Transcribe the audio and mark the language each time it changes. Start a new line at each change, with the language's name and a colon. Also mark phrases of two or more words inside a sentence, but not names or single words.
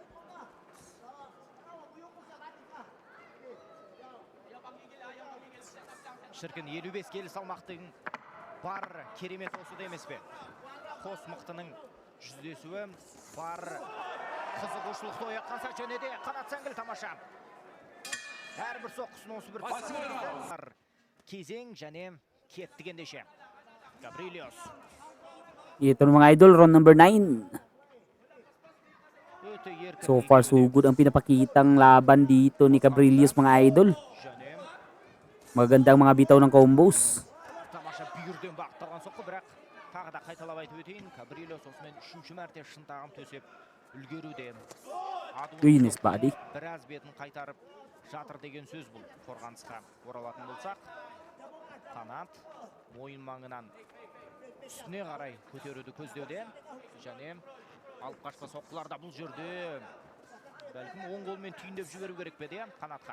Kazakh: Шіркін 55 келі салмақтың бар керемет осы да емес пе? Қос мықтының жүздесуі бар қызығушылықты оятқанса, және де Қанат Сәңгіл тамаша. Әрбір соққысын осы бір кезең және кетті ендеше. Кабрильос.
Filipino: Ito mga idol, round number 9.
English: So far so good
Filipino: ang pinapakitang laban dito ni Kabrillios mga idol. Magandang mga bitaw ng combos.
Kazakh: Тамаша бүйірден бағытталған соққы, бірақ тағы да қайталап айтып өтейін, Кабрильос осымен 3-ші мәрте шынтағын төсеп үлгеруде.
English: Uy, nice body.
Kazakh: Біраз бетін қайтарып жатыр деген сөз бұл. Қорғанысқа оралатын болсақ, Қанат мойын маңынан үстіне қарай көтеруді көздеуде. Және алып қашпа соққыларда бұл жерде бәлкім оң қолмен түйіндеп жіберу керек пе де Қанатқа.